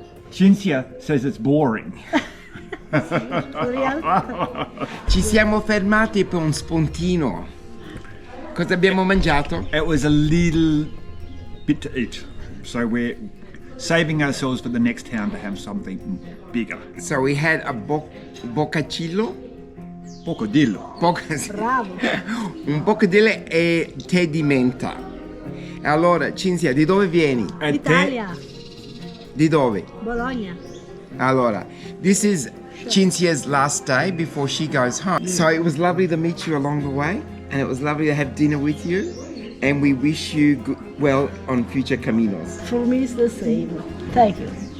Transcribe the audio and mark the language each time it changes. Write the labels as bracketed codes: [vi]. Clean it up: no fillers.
[en] Cynthia says it's boring. [it] Ci siamo fermati per un spuntino. Cosa abbiamo mangiato? [en] It was a little bit to eat. So we're saving ourselves for the next town to have something bigger. So we had a boccacillo. Bocadillo. Bravo. [it] Un boccadillo e tè di menta. Allora, Cinzia, di dove vieni? Italia, Di dove? Bologna. Allora, [en] this is Cinzia's last day before she goes home. So it was lovely to meet you along the way, and it was lovely to have dinner with you, and we wish you well on future caminos. For me it's the same. Thank you.